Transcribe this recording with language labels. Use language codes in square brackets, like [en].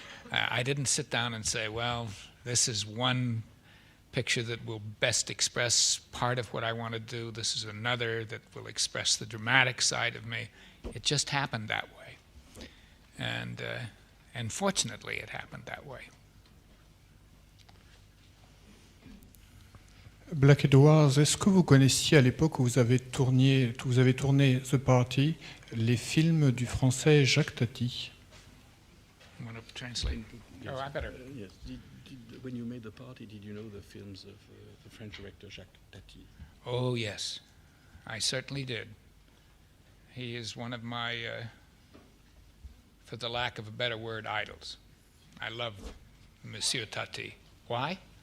[en] I didn't sit down and say, well, this is one picture that will best express part of what I want to do. This is another that will express the dramatic side of me. It just happened that way. And fortunately, it happened that way. [fr] Black Edwards, est-ce que vous connaissiez à l'époque où vous avez tourné The Party les films du français Jacques Tati? [en] I'm going to translate. Oh, I better. Yes. When you made The Party, did you know the films of the French director Jacques Tati? Oh, yes. I certainly did. He is one of my, for the lack of a better word, idols. I love Monsieur Tati. Why?